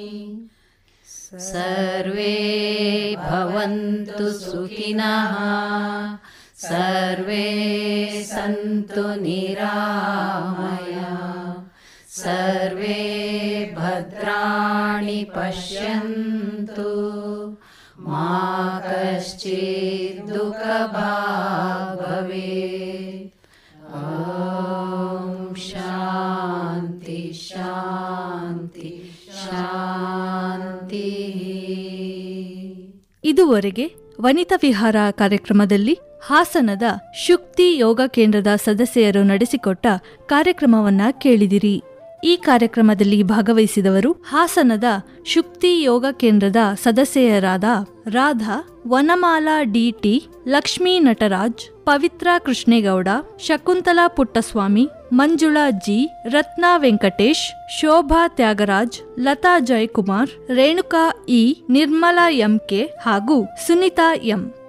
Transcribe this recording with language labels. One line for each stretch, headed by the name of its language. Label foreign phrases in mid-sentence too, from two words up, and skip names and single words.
Sanskrit: ಸರ್ವೇ ಭವಂತು ಸುಖಿನಃ, ಸರ್ವೇ ಸಂತು ನಿರಾಮಯಃ, ಸರ್ವೇ ಭದ್ರಾಣಿ ಪಶ್ಯಂತು, ಮಾ ಕಶ್ಚಿತ್ ದುಃಖಭಾಗ್ ಭವೇತ್. ಓಂ ಶಾಂತಿ ಶಾಂತಿ ಶಾಂತಿ.
Kannada: ಇದುವರೆಗೆ ವನಿತಾ ವಿಹಾರ ಕಾರ್ಯಕ್ರಮದಲ್ಲಿ ಹಾಸನದ ಶುಕ್ತಿ ಯೋಗ ಕೇಂದ್ರದ ಸದಸ್ಯರು ನಡೆಸಿಕೊಟ್ಟ ಕಾರ್ಯಕ್ರಮವನ್ನ ಕೇಳಿದಿರಿ. ಈ ಕಾರ್ಯಕ್ರಮದಲ್ಲಿ ಭಾಗವಹಿಸಿದವರು ಹಾಸನದ ಶುಕ್ತಿ ಯೋಗ ಕೇಂದ್ರದ ಸದಸ್ಯರಾದ ರಾಧಾ, ವನಮಾಲಾ ಡಿಟಿ, ಲಕ್ಷ್ಮೀ ನಟರಾಜ್, ಪವಿತ್ರ ಕೃಷ್ಣೇಗೌಡ, ಶಕುಂತಲಾ ಪುಟ್ಟಸ್ವಾಮಿ, ಮಂಜುಳಾ ಜಿ, ರತ್ನಾ ವೆಂಕಟೇಶ್, ಶೋಭಾ ತ್ಯಾಗರಾಜ್, ಲತಾ ಜಯಕುಮಾರ್, ರೇಣುಕಾ ಇ, ನಿರ್ಮಲಾ ಎಂಕೆ ಹಾಗೂ ಸುನಿತಾ ಎಂ.